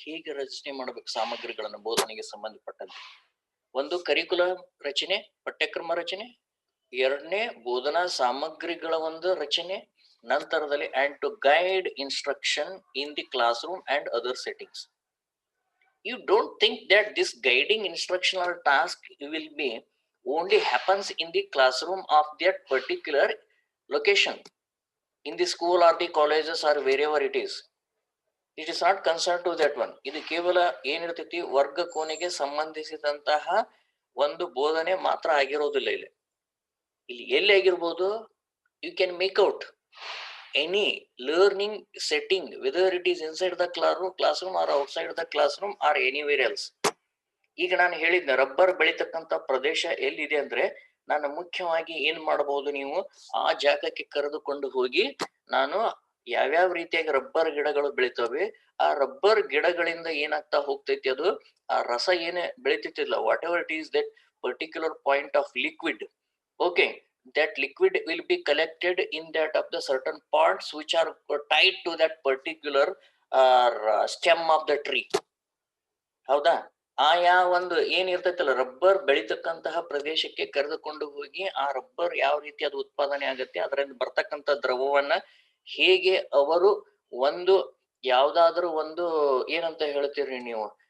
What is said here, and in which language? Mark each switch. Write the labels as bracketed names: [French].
[Kannada] ಹೇಗೆ ರಚನೆ ಮಾಡ್ಬೇಕು ಸಾಮಗ್ರಿಗಳನ್ನ ಬೋಧನೆಗೆ ಸಂಬಂಧಪಟ್ಟಂತೆ? ಒಂದು ಕರಿಕ್ಯುಲ ರಚನೆ, ಪಠ್ಯಕ್ರಮ ರಚನೆ. ಎರಡನೇ ಬೋಧನಾ ಸಾಮಗ್ರಿಗಳ ಒಂದು ರಚನೆ. ನಂತರದಲ್ಲಿ [English] And to guide instruction in the classroom and other settings. You don't think that this guiding instructional task will be only happens in the classroom of that particular location, in the school or the colleges or wherever it is. It is not concerned to that one. [Kannada] ಇದು ಕೇವಲ ಏನಿರ್ತೈತಿ, ವರ್ಗ ಕೋಣೆಗೆ ಸಂಬಂಧಿಸಿದಂತಹ ಒಂದು ಬೋಧನೆ ಮಾತ್ರ ಆಗಿರೋದಿಲ್ಲ. ಇಲ್ಲಿ ಎಲ್ಲಿ ಆಗಿರ್ಬೋದು, [English] You can make out any learning setting, whether it is inside the classroom or outside the classroom or anywhere else. [Kannada] ಈಗ ನಾನು ಹೇಳಿದ್ನ, ರಬ್ಬರ್ ಬೆಳಿತಕ್ಕಂತ ಪ್ರದೇಶ ಎಲ್ಲಿದೆ ಅಂದ್ರೆ, ನಾನು ಮುಖ್ಯವಾಗಿ ಏನ್ ಮಾಡಬಹುದು, ನೀವು ಆ ಜಾಗಕ್ಕೆ ಕರೆದುಕೊಂಡು ಹೋಗಿ, ನಾನು ಯಾವ್ಯಾವ ರೀತಿಯಾಗಿ ರಬ್ಬರ್ ಗಿಡಗಳು ಬೆಳಿತವೆ, ಆ ರಬ್ಬರ್ ಗಿಡಗಳಿಂದ ಏನಾಗ್ತಾ ಹೋಗ್ತೈತಿ, ಅದು ಆ ರಸ ಏನೇ ಬೆಳಿತಿಲ್ಲ, [English] Whatever it is that particular point of liquid. Okay, that liquid will be collected in that of the certain parts which are tied to that particular stem of the tree. [Kannada] ಹೌದಾ, ಆಯಾ ಒಂದು ಏನಿರ್ತೈತಲ್ಲ rubber ಬೆಳಿತಕ್ಕಂತಹ ಪ್ರದೇಶಕ್ಕೆ ಕರೆದುಕೊಂಡು ಹೋಗಿ, ಆ rubber ಯಾವ ರೀತಿ ಅದು ಉತ್ಪಾದನೆ ಆಗುತ್ತೆ, ಅದರಿಂದ ಬರ್ತಕ್ಕಂಥ ದ್ರವವನ್ನ ಹೇಗೆ ಅವರು ಒಂದು ಯಾವ್ದಾದ್ರು ಒಂದು ಏನಂತ ಹೇಳ್ತೀರಿ ನೀವು,